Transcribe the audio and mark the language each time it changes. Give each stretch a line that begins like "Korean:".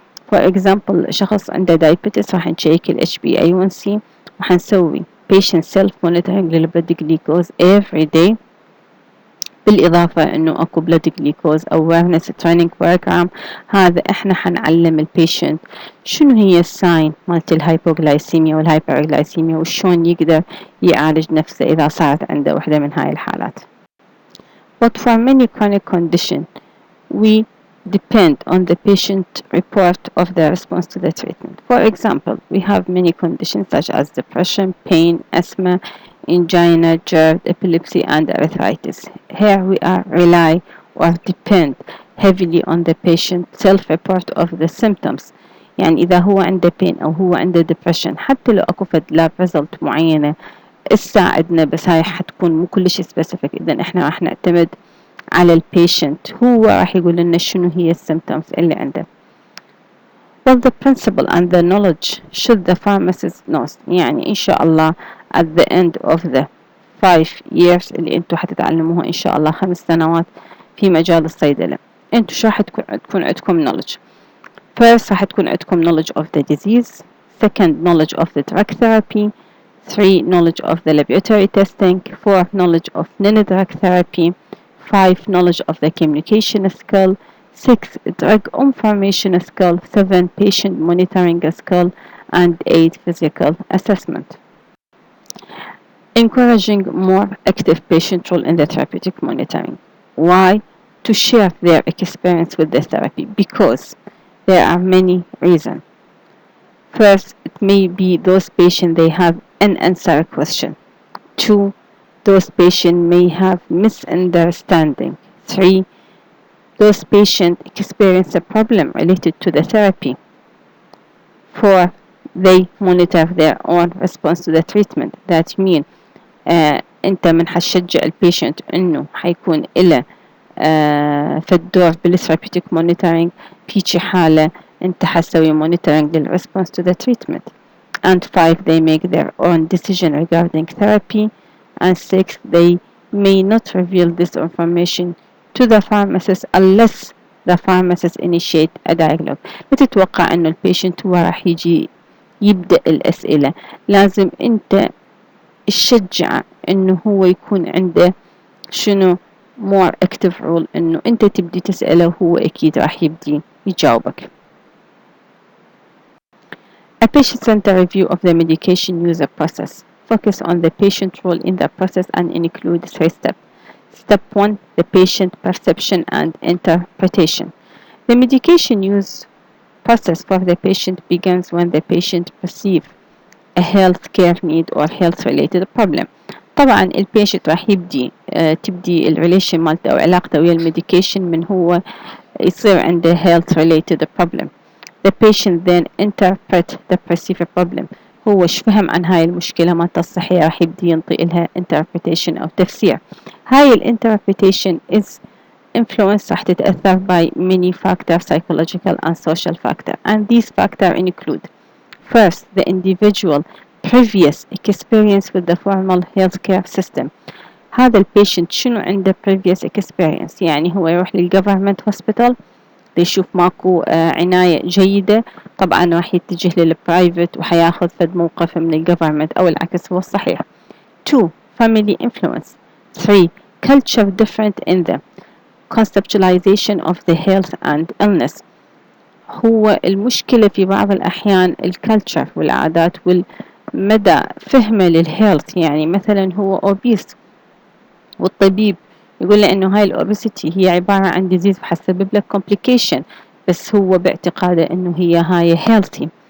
English: For example
Arabic: شخص عنده
English: diabetes
Arabic: راح نشيك ال
English: HbA1c
Arabic: وحنسوي
English: patient self monitoring لل blood glucose every day،
Arabic: بالإضافة إنه أكو
English: blood glucose awareness training program.
Arabic: هذا إحنا حنعلم البيشنت شنو هي الساين مالت الهايبوغلايسيميا والهايبرغلايسيميا وشون يقدر يعالج نفسه إذا صارت عنده واحدة من هاي الحالات.
English: But for many chronic conditions, we depend on the patient report of the response to the treatment. For example, we have many conditions such as depression, pain, asthma, angina, GERD, epilepsy, and arthritis. Here we are rely or depend heavily on the patient self-report of the symptoms.
Arabic: يعني إذا هو عنده pain أو هو عنده depression، حتى لو أكو فد lab result معينة تساعدنا، بس هاي حتكون مو كلش specific. إذا إحنا راح نعتمد على البيشنت، هو راح يقول لنا شنو هي السيمتومز اللي عنده.
English: Well, the principle and the knowledge should the pharmacist knows.
Arabic: يعني إن شاء الله
English: at the end of the 5 years
Arabic: اللي أنتوا حتتعلموها إن شاء الله 5 سنوات في مجال الصيدلة، أنتوا شو راح تكون عندكم knowledge.
English: First
Arabic: راح تكون عندكم
English: knowledge of the disease. Second, knowledge of the drug therapy. 3, knowledge of the laboratory testing. 4, knowledge of non-drug therapy. 5, knowledge of the communication skill. 6, drug information skill. 7, patient monitoring skill. And 8, physical assessment. Encouraging more active patient role in the therapeutic monitoring. Why? To share their experience with the therapy, because there are many reasons. First, it may be those patients they have unanswered question. 2, those patients may have misunderstanding. 3, those patients experience a problem related to the therapy. 4, they monitor their own response to the treatment. That means
Arabic: انت من حتشجع البيشنت انه حيكون له في الدور بالثيرابيوتيك مونيتورينج في حالة انت حتسوي مونيتورينج للريسبونس
English: to the treatment. And 5, they make their own decision regarding therapy. And 6, they may not reveal this information to the pharmacist unless the pharmacist initiate a dialogue.
Arabic: لا تتوقع انه البيشنت هو راح يجي يبدأ الأسئلة، لازم انت تشجع انه هو يكون عنده شنو
English: more active role،
Arabic: انه انت تبدي تسأله وهو اكيد راح يبدي يجاوبك.
English: A patient-centered review of the medication user process. Focus on the patient role in the process and include 3 steps. Step 1, the patient perception and interpretation. The medication use process for the patient begins when the patient perceives a health care need or health related problem.
Arabic: طبعا البيشنت راح تبدي الريليشن مالته أو علاقته ويا الميديكيشن من هو يصير عنده health related problem.
English: The patient then interpret the perceived problem.
Arabic: هو ايش فهم عن هاي المشكلة مالته الصحية، راح يبدي ينطي لها interpretation أو تفسير. هاي
English: interpretation is influence
Arabic: راح تتأثر
English: by many factors, psychological and social factors, and these factors include: first, the individual previous experience with the formal healthcare system.
Arabic: هذا البيشنت شنو عنده previous experience، يعني هو يروح للgovernment hospital يشوف ماكو عناية جيدة، طبعا راح يتجه للبرايفت وحياخذ فد موقف من الجفرمنت أو العكس هو الصحيح.
English: 2, family influence. 3, culture different in the conceptualization of the health and illness.
Arabic: هو المشكلة في بعض الأحيان الكالتشر والعادات والمدى فهمه للهيلث، يعني مثلا هو obese والطبيب يقول له إنه هاي الأوبيسيتي هي عبارة عن disease وحتسبب لك complication، بس هو باعتقاده إنه هي هاي healthy.